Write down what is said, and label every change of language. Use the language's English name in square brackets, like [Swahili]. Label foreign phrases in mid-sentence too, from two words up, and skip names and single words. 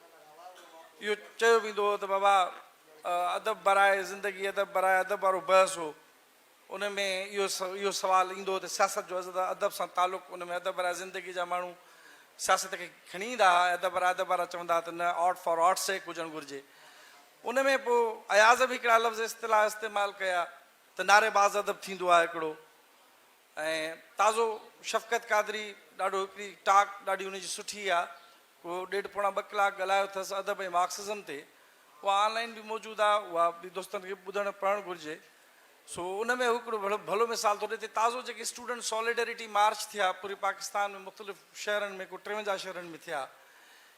[Sindhi] इहो चयो वेंदो हो त बाबा अदब बराए ज़िंदगी अदब बराए अदब वारो बहस हो उन में इहो सुवालु ईंदो त सियासत जो अदब सां तालुक़ु उन में अदब बराए ज़िंदगी जा माण्हू सियासत खे खणी ईंदा हुआ अदब वारा चवंदा त न [English] art for art sake [Sindhi] हुजणु घुरिजे उन में पोइ अयाज़ बि हिकिड़ा लफ़्ज़ इस्तिलाह इस्तेमालु कया त नारेबाज़ अदब थींदो आहे हिकिड़ो ऐं ताज़ो शफ़क़त क़ादरी ॾाढो हिकिड़ी टाक ॾाढी उनजी सुठी आहे को 1.5 2 कलाक ॻाल्हायो अथसि अदब ऐं मार्क्सिज़म ते उहा ऑनलाइन बि मौजूदु आहे उहा बि दोस्तनि खे ॿुधणु पढ़णु घुरिजे सो उन में हिकिड़ो भलो मिसाल थो ॾिए त ताज़ो जेके स्टूडेंट सॉलिडेरिटी मार्च थिया पूरे पाकिस्तान में मुख़्तलिफ़ शहरनि में को 53 शहरनि में थिया